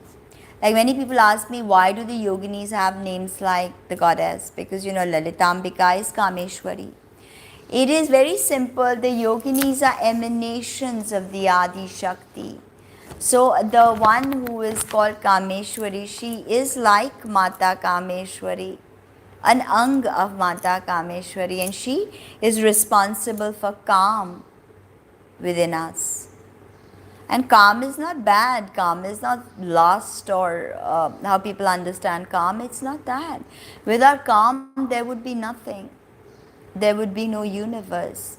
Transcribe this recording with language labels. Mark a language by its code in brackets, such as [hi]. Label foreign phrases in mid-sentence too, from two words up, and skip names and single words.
[en] Like many people ask me, why do the yoginis have names like the goddess? Because you know Lalitambika is Kameshwari. It is very simple. The yoginis are emanations of the Adi Shakti. So the one who is called Kameshwari, she is like Mata Kameshwari, an ang of Mata Kameshwari, and she is responsible for calm within us. And calm is not bad. Calm is not lust or how people understand calm. It's not that. Without calm, there would be nothing. There would be no universe.